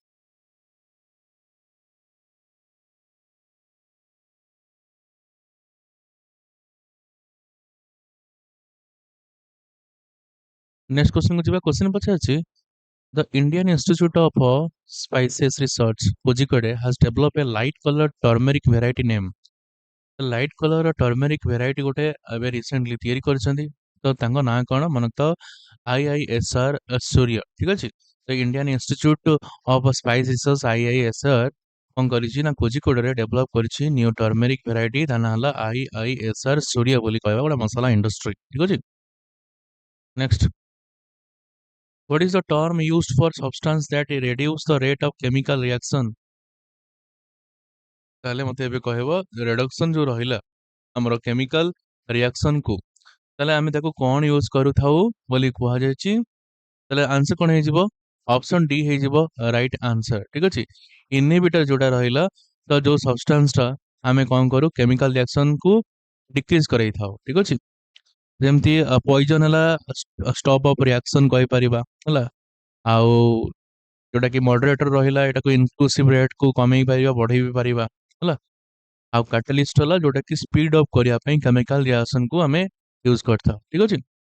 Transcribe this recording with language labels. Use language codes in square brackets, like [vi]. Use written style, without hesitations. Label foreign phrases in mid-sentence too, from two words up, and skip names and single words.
[or] ନେକ୍ସଟ କ୍ୱେଶ୍ଚନକୁ ଯିବା କ୍ୱେଶ୍ଚନ ପଚାରୁଛି [en] ଦ ଇଣ୍ଡିଆନ୍ ଇନଷ୍ଟିଚ୍ୟୁଟ୍ ଅଫ୍ ସ୍ପାଇସେସ୍ ରିସର୍ଚ୍ଚ କୋଜିକୋଡେ has developed a light colored turmeric variety name light color turmeric variety [or] ଗୋଟେ ଏବେ ରିସେଣ୍ଟଲି ତିଆରି କରିଛନ୍ତି ତ ତାଙ୍କ ନାଁ କଣ ମନେ ତ IISR ସୂର୍ଯ୍ୟ ଠିକ ଅଛି ତ ଇଣ୍ଡିଆନ୍ ଇନଷ୍ଟିଚ୍ୟୁଟ୍ ଅଫ୍ ସ୍ପାଇସ୍ ରିସର୍ଚ୍ଚ IISR କଣ କରିଛି ନା କୋଜିକୋଡରେ ଡେଭଲପ କରିଛି [en] new turmeric variety [or] ତା ନାଁ ହେଲା IISR ସୂର୍ଯ୍ୟ ବୋଲି କହିବା ଗୋଟେ ମସଲା ଇଣ୍ଡଷ୍ଟ୍ରି ଠିକ ଅଛି ନେକ୍ସଟ [en] what is the term used for substance that reduce the rate of chemical reaction [or] ତାହେଲେ ମତେ ଏବେ କହିବ ରେଡକ୍ସନ ଯୋଉ ରହିଲା ଆମର [en] chemical reaction [or] କୁ ତାହେଲେ ଆମେ ତାକୁ କଣ ୟୁଜ କରୁଥାଉ ବୋଲି କୁହାଯାଇଛି ତାହେଲେ ଆନ୍ସର କଣ ହେଇଯିବ [en] option D [or] ହେଇଯିବ [en] right answer [or] ଠିକ ଅଛି ଇନହିବିଟର ଯୋଉଟା ରହିଲା ତ ଯୋଉ ସବଷ୍ଟାନ୍ସ ଟା ଆମେ କଣ କରୁ [en] chemical reaction [or] କୁ ଡିକ୍ରିଜ କରେଇଥାଉ ଠିକ ଅଛି ଯେମିତି ପଏଜନ ହେଲା [en] stop of reaction [or] କହିପାରିବା ହେଲା ଆଉ ଯୋଉଟା କି ମଡରେଟର ରହିଲା ଏଟାକୁ [en] inclusive rate [or] କୁ କମେଇ ପାରିବା ବଢେଇ ବି ପାରିବା ହେଲା ଆଉ କାଟାଲିଷ୍ଟ ହେଲା ଯୋଉଟା କି [en] speed up [or] କରିବା ପାଇଁ [en] chemical reaction [or] କୁ ଆମେ ୟୁଜ କରିଥାଉ ଠିକ ଅଛି